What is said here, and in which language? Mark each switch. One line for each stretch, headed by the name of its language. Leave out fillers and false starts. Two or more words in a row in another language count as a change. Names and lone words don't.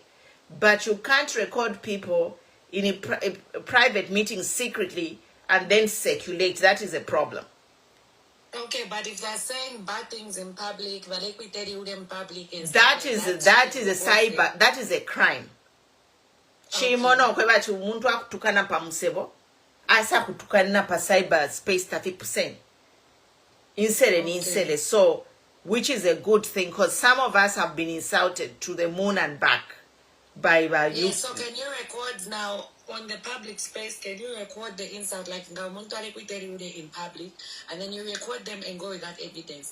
English: But you can't record people in a private meeting secretly and then circulate. That is a problem. Okay, but if they're saying bad things in public, that is a crime.
Bemba: Chimono kweba chi umuntu akutukana pa musebo asa kutukana pa
English: cyber space
Bemba: 30%. Insele.
English: So, which is a good thing because some of us have been insulted to the moon and back by you. So can you record now on the public space? Can you record the insult like in public, and then you record them and go with that evidence?